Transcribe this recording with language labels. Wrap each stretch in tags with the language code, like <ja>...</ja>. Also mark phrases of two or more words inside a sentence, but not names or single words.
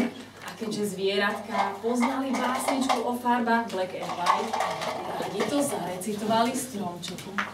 <sk>A keďže zvieratka poznali básničku o farbách</sk> <en>black and white,</en> <sk>radi to zarecitovali stromčeku.</sk>